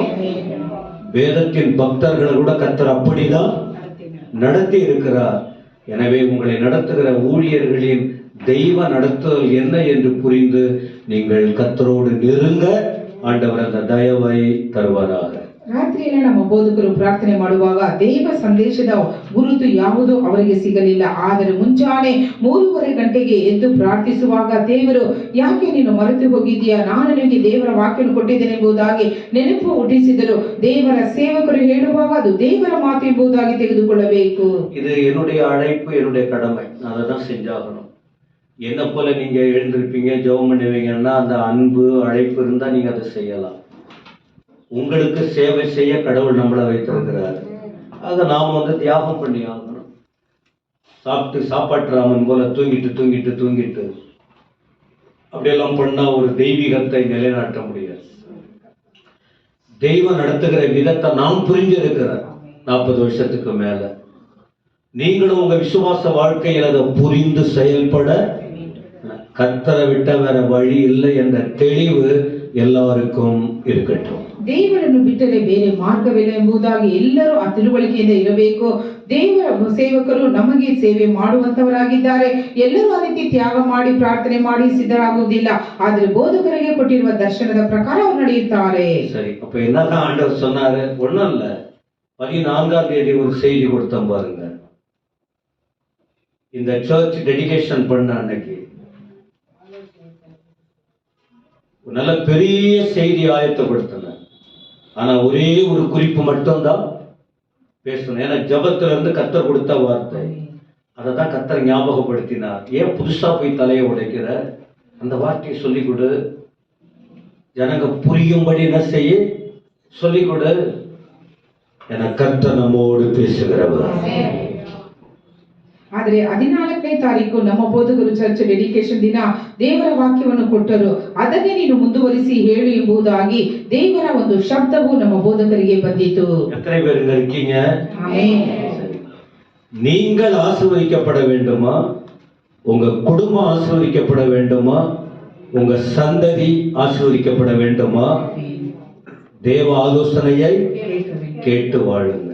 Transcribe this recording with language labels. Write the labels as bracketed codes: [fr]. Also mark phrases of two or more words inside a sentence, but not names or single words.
[ta] வேதத்தின் பக்தர்களை கூட கர்த்தர் அப்படிதான் நடத்தி இருக்கிறார். எனவே உங்களை நடத்துகிற ஊழியர்களின் தெய்வ நடத்துதல் என்ன என்று புரிந்து நீங்கள் கர்த்தரோடு நெருங்க ஆண்டவர் அந்த தயவை தருவாராக. [kn] ರಾತ್ರಿಯಲ್ಲಿ ನಮ್ಮ ಬೋಧಕರು ಪ್ರಾರ್ಥನೆ ಮಾಡುವಾಗ ದೇವ ಸಂದೇಶದ ಗುರುತು ಯಾವುದೂ ಅವರಿಗೆ ಸಿಗಲಿಲ್ಲ. ಆದರೆ ಮುಂಜಾನೆ 3:30 ಗಂಟೆಗೆ ಎದ್ದು ಪ್ರಾರ್ಥಿಸುವಾಗ ದೇವರು, ಯಾಕೆ ನೀನು ಮರೆತು ಹೋಗಿದ್ದೀಯಾ, ನಾನು ನಿನಗೆ ದೇವರ ವಾಕ್ಯವನ್ನು ಕೊಟ್ಟಿದ್ದೇನೆ ಎಂಬುದಾಗಿ ನೆನಪು ಹುಟ್ಟಿಸಿದರು. ದೇವರ ಸೇವಕರು ಹೇಳುವಾಗ ಅದು ದೇವರ ಮಾತು ಎಂಬುದಾಗಿ ತೆಗೆದುಕೊಳ್ಳಬೇಕು. [ta] இது என்னுடைய அழைப்பு, என்னுடைய கடமை, நான் அதை தான் செஞ்சாகணும். என்ன போல நீங்க எழுந்திருப்பீங்க, ஜெபம் பண்ணுவீங்கன்னா அந்த அன்பு அழைப்பு இருந்தால் நீங்க அதை செய்யலாம். உங்களுக்கு சேவை செய்ய கடவுள் நம்மளை வைத்திருக்கிறார். அதை நாம் தியாகம் பண்ணி ஆகணும். சாப்பாட்டு ராமன் போல தூங்கிட்டு அப்படியெல்லாம் பண்ணா ஒரு தெய்வீகத்தை நிலைநாட்ட முடியாது. தெய்வம் நடத்துகிற விதத்தை நாம் புரிஞ்சிருக்கிறோம் 40 வருஷத்துக்கு மேல. நீங்களும் உங்க விசுவாச வாழ்க்கையில் அதை புரிந்து செயல்பட, கர்த்தரை விட்ட வேற வழி இல்லை என்ற தெளிவு எல்லாருக்கும் இருக்கட்டும். [kn] ದೇವರನ್ನು ಬಿಟ್ಟರೆ ಬೇರೆ ಮಾರ್ಗವಿಲ್ಲ ಎಂಬುದಾಗಿ ಎಲ್ಲರೂ ಆ ತಿಳುವಳಿಕೆಯಿಂದ ಇರಬೇಕು. ದೇವರ ಸೇವಕರು ನಮಗೆ ಸೇವೆ ಮಾಡುವಂತವರಾಗಿದ್ದಾರೆ. ಎಲ್ಲರೂ ಆ ರೀತಿ ತ್ಯಾಗ ಮಾಡಿ ಪ್ರಾರ್ಥನೆ ಮಾಡಿ ಸಿದ್ಧರಾಗುವುದಿಲ್ಲ. ಆದರೆ ಬೋಧಕರಿಗೆ ಕೊಟ್ಟಿರುವ ದರ್ಶನದ ಪ್ರಕಾರ ಅವರು ನಡೆಯುತ್ತಾರೆ. [ta] சரி, அப்ப என்னதான் ஆண்டவர் சொன்னாரு? ஒண்ணும் இல்ல, 14ஆம் தேதி ஒரு செய்தி கொடுத்தோம் பாருங்க. இந்த [en] church dedication [ta] பண்ண அன்னைக்கு நல்ல பெரிய செய்தி ஆயத்தப்படுத்தின. ஆனா ஒரே ஒரு குறிப்பு மட்டும்தான் பேசணும். ஏன்னா ஜபத்துல இருந்து கர்த்தர் கொடுத்த வார்த்தை, அதை தான் கர்த்தர் ஞாபகப்படுத்தினார். ஏன் புதுசா போய் தலையை உடைக்கிற, அந்த வார்த்தையை சொல்லிக் கொடு, ஜனங்க புரியும்படி என்ன செய்ய சொல்லிக் கொடு. என கர்த்தர் நம்மோடு பேசுகிறவர். [kn] ಆದರೆ 14ನೇ ತಾರೀಕು ನಮ್ಮ ಬೋಧಕರು [en] church dedication [kn] ದಿನ ದೇವರ ವಾಕ್ಯವನ್ನು ಕೊಟ್ಟರು. ಅದನ್ನೇ ನೀನು ಮುಂದುವರಿಸಿ ಹೇಳು ಎಂಬುದಾಗಿ ದೇವರ ಒಂದು ಶಬ್ದವು ನಮ್ಮ ಬೋಧಕರಿಗೆ ಬಂದಿತು. [ta] எத்தனை பேர் இங்க இருக்கீங்க? ஆமென். நீங்கள் ஆசீர்வதிக்கப்பட வேண்டுமா, உங்க குடும்பம் ஆசீர்வதிக்கப்பட வேண்டுமா, உங்க சந்ததி ஆசீர்வதிக்கப்பட வேண்டுமா? தேவ ஆலோசனையை கேட்டு வாழுங்க.